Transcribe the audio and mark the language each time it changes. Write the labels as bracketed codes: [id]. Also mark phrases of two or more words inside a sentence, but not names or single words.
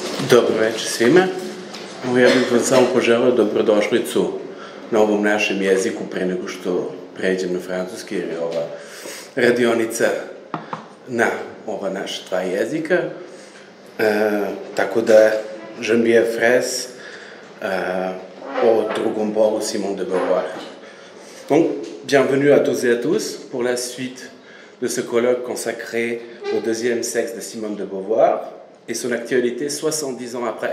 [sr] Dobro večer svima. Ja bih vam samo poželeo dobrodošlicu na ovom našem jeziku pre nego što pređem na francuski, jer je ova radionica na ova naša dva jezika. Tako da Geneviève Fraisse au drugom polu Simone de Beauvoir. [fr] Donc, bienvenue à tous et à tous pour la suite de ce colloque consacré au deuxième sexe de Simone de Beauvoir et son actualité 70 ans après.